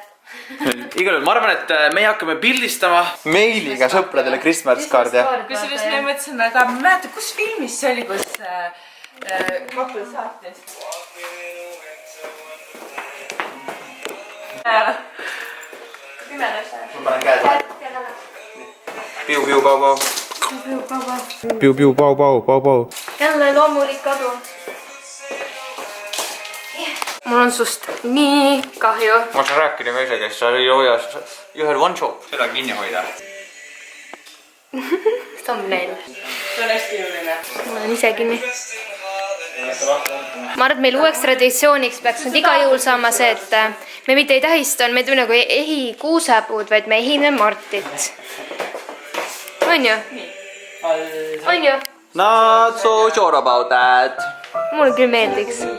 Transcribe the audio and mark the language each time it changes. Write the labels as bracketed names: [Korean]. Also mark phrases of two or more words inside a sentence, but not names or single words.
[Estonian] Igal juhul, ma arvan, et meie hakkame pildistama meiliga sõpradele [English] Christmas card'i. [Estonian] Kusjuures me mõtlesime ka, ma mäletan, kus filmis see oli, kus Kapel saatis. Ma panen käed. Piu, piu, pau, pau. Piu, piu, pau, pau, pau, pau. Jälle loomulik kadu. Mul on sust nii kahju. Ma saan rääkida ka ise, kes sa oli hoias. [English] You had one job. [Estonian] Seda kinni hoida. Thumbnail. See on hästi jõuline. Ma olen ise kinni. Ma arvan, et meil uueks traditsiooniks peaks nüüd iga jõul saama see, et me mitte ei tähista, me teeme nagu ehi kuusepuud, vaid me ehime Martit. On ju? On ju? [English] Not so sure about that. [Estonian] Mulle küll meeldiks.